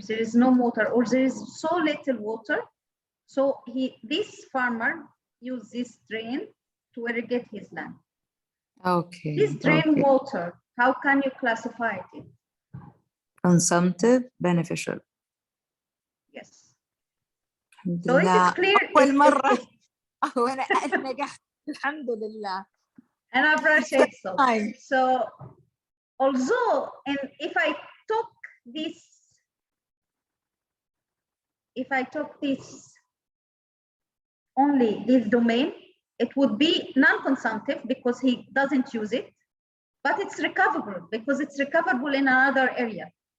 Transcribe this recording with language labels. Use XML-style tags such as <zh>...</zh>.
<en>There is no water, or there is so little water. So this farmer used this drain to irrigate his land. Okay. This drain Okay. water, how can you classify it? Consumptive, beneficial. Yes.</en> <ar>الحمد</ar> <en>So it</en> <ar>لله.</ar> <en>is clear.</en> <ar>أول مرة وأنا نجحت الحمد لله.</ar> <en>And I appreciate so. Fine. So although, and if I took this only this domain, it would be non-consumptive because he doesn't use it, but it's recoverable because it's recoverable in another area.</en>